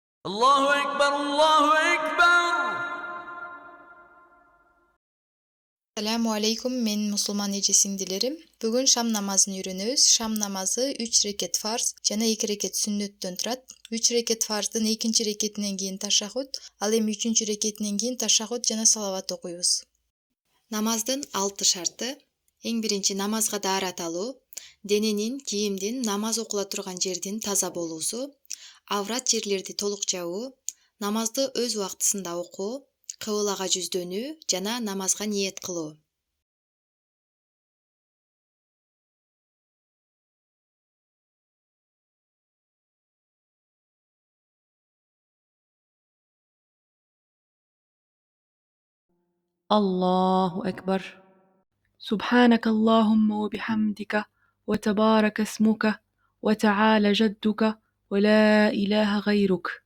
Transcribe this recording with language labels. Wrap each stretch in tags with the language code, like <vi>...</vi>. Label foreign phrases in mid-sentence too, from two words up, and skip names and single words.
<ar>الله أكبر، الله أكبر. السلام عليكم,</ar> <ky>мен мусулман эжесин дилерим. Бүгүн шам намазын үйрөнөбүз. Шам намазы 3 рекет фарз жана 2 рекет сүннөттөн турат. 3 рекет фарздын 2 рекетинен кийин ташаххуд, ал эми 3 рекетинен кийин ташаххуд жана салават окуйбуз. Намаздын 6 шарты. Эң биринчи намазга даарат алуу, дененин, кийимдин, намаз окула турган жердин таза болуусу, аврат жерлерди толук жабуу, намазды өз убактысында окуу, кыблага жүздөнүү жана намазга ниет кылуу.</ky> <ar>الله أكبر. سبحانك اللهم وبحمدك وتبارك اسمك وتعالى جدك ولا إله غيرك.</ar>